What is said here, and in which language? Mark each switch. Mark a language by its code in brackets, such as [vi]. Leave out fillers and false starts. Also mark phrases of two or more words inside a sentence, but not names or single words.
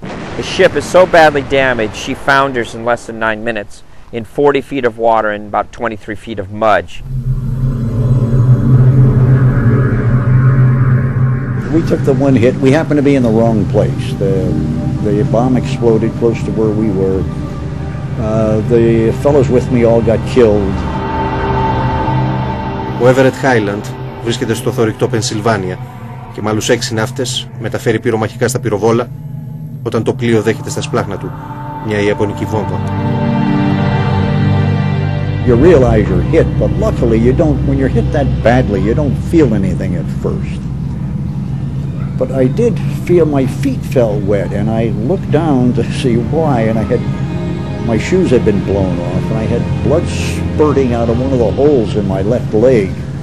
[en] The ship is so badly damaged, she founders in less than 9 minutes in 40 feet of water and about 23 feet of mud. We took the one hit. We happened to be in the wrong place. The bomb exploded close to where we were. The fellows with me all got killed. [el] Ο Everett Highland βρίσκεται στο θωρηκτό Πενσιλβάνια και με άλλους 6 ναύτες μεταφέρει πυρομαχικά στα πυροβόλα όταν το πλοίο δέχεται στα σπλάχνα του μια ιαπωνική βόμβα. [en] You realize you're hit, but luckily you don't. When you're hit that badly, you don't feel anything at first. But I did feel my feet fell wet, and I looked down to see why, and my shoes had been blown off, and I had blood spurting out of one of the holes in my left leg.